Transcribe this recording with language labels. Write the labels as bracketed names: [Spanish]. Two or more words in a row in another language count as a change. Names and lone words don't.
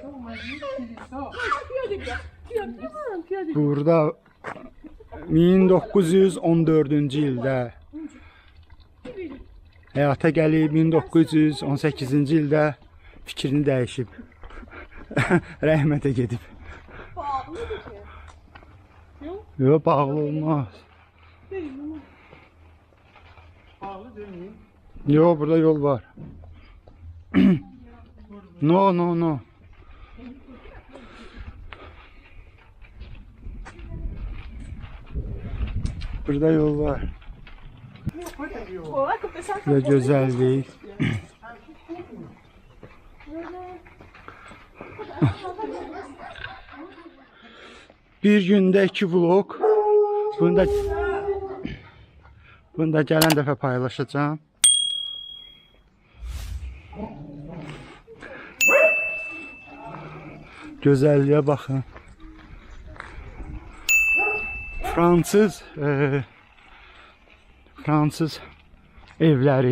[Azerbaijani] Burada 1914-cü ildə həyata gəlib, 1918-ci ildə fikrini dəyişib. Rəhmətə gedib. Yox, bağlı olmaz. Yox, burada yol var. No. Burada yol var. [Turkish] Ve güzellik. Bir günde 2 vlog. [Azerbaijani] Bunu da gelen dəfə paylaşacağım. Gözəlliyə baxın. Fransız evləri.